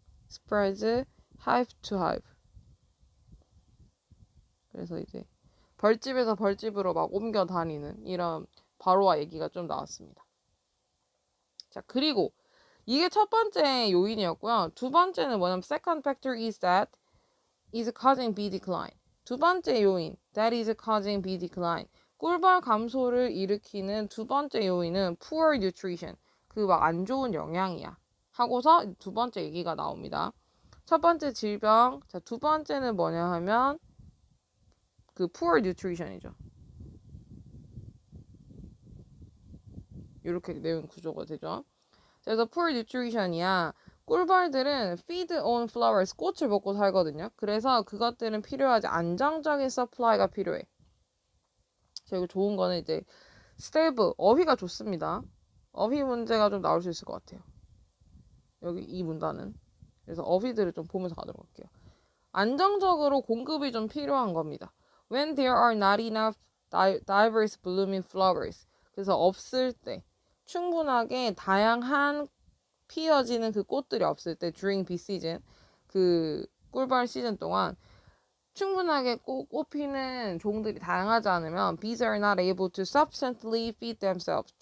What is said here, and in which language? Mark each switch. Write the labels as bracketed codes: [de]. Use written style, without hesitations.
[en] spreads hive to hive. [ko] 그래서 이제 벌집에서 벌집으로 막 옮겨 다니는 이런 바로와 얘기가 좀 나왔습니다. 자, 그리고 이게 첫 번째 요인이었고요. 두 번째는 뭐냐면 [en] second factor is that is causing bee decline. [ko] 두 번째 요인 [en] that is causing bee decline. [ko] 꿀벌 감소를 일으키는 두 번째 요인은 poor nutrition. 그 막 안 좋은 영양이야. 하고서 두 번째 얘기가 나옵니다. 첫 번째 질병, 자, 두 번째는 뭐냐 하면 그 poor nutrition이죠. 이렇게 내용 구조가 되죠. 그래서 poor nutrition이야. 꿀벌들은 [en] feed on flowers, [ko] 꽃을 먹고 살거든요. 그래서 그것들은 필요하지 안정적인 supply가 필요해. 자, 이거 좋은 거는 이제 stable, 어휘가 좋습니다. 어휘 문제가 좀 나올 수 있을 것 같아요. 여기 이 문단은. 그래서 어휘들을 좀 보면서 가도록 할게요. 안정적으로 공급이 좀 필요한 겁니다. [en] When there are not enough diverse blooming flowers. [ko] 그래서 없을 때 충분하게 다양한 피어지는 그 꽃들이 없을 때 [en] during bee season [ko] 그 꿀벌 시즌 동안 충분하게 꽃 피는 종들이 다양하지 않으면 [en] bees are not able to sufficiently feed themselves.